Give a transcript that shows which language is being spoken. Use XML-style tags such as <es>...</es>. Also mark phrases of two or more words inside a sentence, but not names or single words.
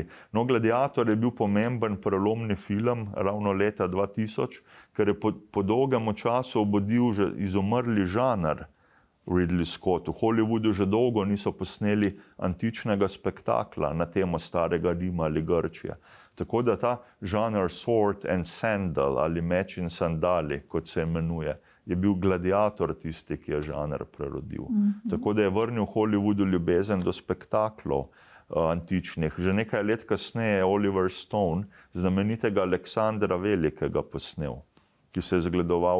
<sl>No, Gladiator je bil pomemben prelomni film ravno leta 2000, ker je po dolgem času obudil že izumrli žanr Ridley Scott. V Hollywoodu že dolgo niso posneli antičnega spektakla na temo starega Rima ali Grčije. Tako da ta žanr</sl> <en>sword and sandal</en> <sl>ali meč in sandali, kot se imenuje, je bil Gladiator tisti, ki je žanr prerodil. Tako da je vrnil Hollywoodu ljubezen do spektaklov antičnih. Že nekaj let kasneje je Oliver Stone znamenitega Aleksandra Velikega posnel, ki se je zgledoval.</sl>